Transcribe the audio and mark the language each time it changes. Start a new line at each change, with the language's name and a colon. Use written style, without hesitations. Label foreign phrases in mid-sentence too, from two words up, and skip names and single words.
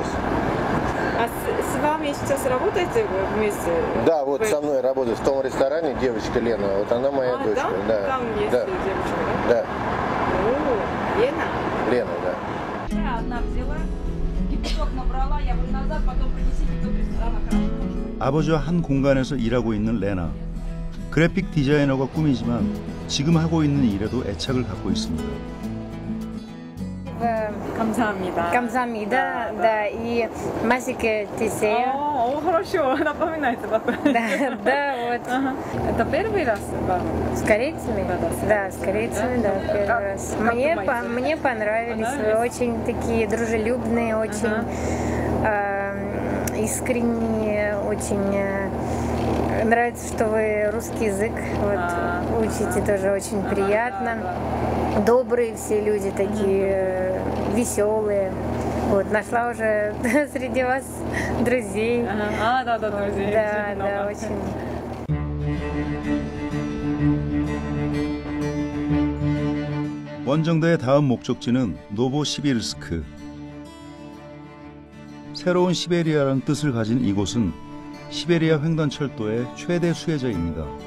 Russian: А с вами сейчас работаете вместе? Да, вот со мной работает в том ресторане девочка Лена. Вот она моя дочка. Там? Да. Там есть да. девочка, да? Да. О, Лена? Lena, да. Я одна взяла, кипяток набрала, я говорю, назад, потом принесите до ресторана, хорошо.
Korean: 아버지와 한 공간에서 일하고 있는 레나. 그래픽 디자이너가 꿈이지만 지금 하고 있는 일에도 애착을 갖고 있습니다. 감사합니다.
Russian: Камзамида, да, и Масика Тисея. О, хорошо, напоминайте потом. Да, вот. Это первый раз? С корейцами? Да, с корейцами, да, первый раз. Мне понравились, очень такие дружелюбные, очень искренние, очень... Нравится, что вы русский язык вот, учите, тоже очень приятно. Добрые все люди, такие веселые. Вот, нашла уже среди вас друзей. Да, друзей. Да, очень.
Korean: 원정대의 다음 목적지는 노보시비르스크. 새로운 시베리아라는 뜻을 가진 이곳은 시베리아 횡단철도의 최대 수혜자입니다.